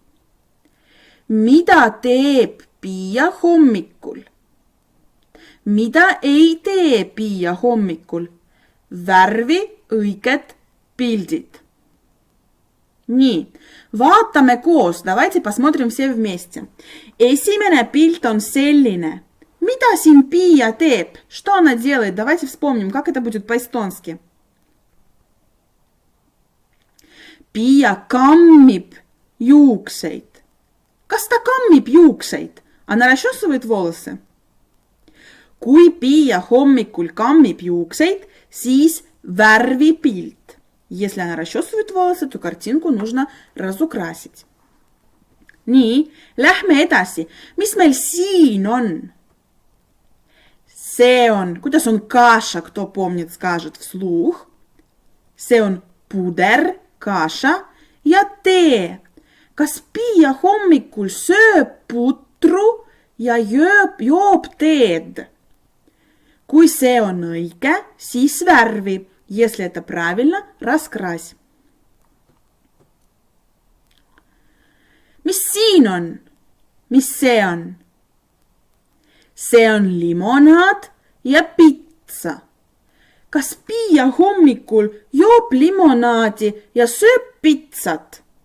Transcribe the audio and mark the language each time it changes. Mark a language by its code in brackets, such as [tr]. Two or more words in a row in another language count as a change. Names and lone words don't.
[et] Mida teeb Piia hommikul? Mida ei tee Piia hommikul? Värvi õiged pildid. Nii, vaatame koos. [ru] Давайте посмотрим все вместе. [et] Esimene pilt on selline. Mida siin Piia teeb? [ru] Что она делает? Давайте вспомним, как это будет по-эстонски. [et] Piia kammib juukseid. Kas ta kammib juukseid? [ru] Она расчесывает волосы. [et] Kui Piia hommikul kammib juukseid, siis värvipilt. [ru] Если она расчесывает волосы, то картинку нужно разукрасить. [et] Nii, lähme edasi. Mis meil siin on? See on, kuidas on [ru] каша, кто помнит, скажет вслух. [et] See on puder, каша ja tee. Kas Piia hommikul sööb putru ja joob teed? Kui see on õige, siis värvi. [ru] Если это правильно, раскрась. [et] Mis siin on? Mis see on? See on limonaad ja pitsa. Kas Piia hommikul joob limonaadi ja sööb pitsat?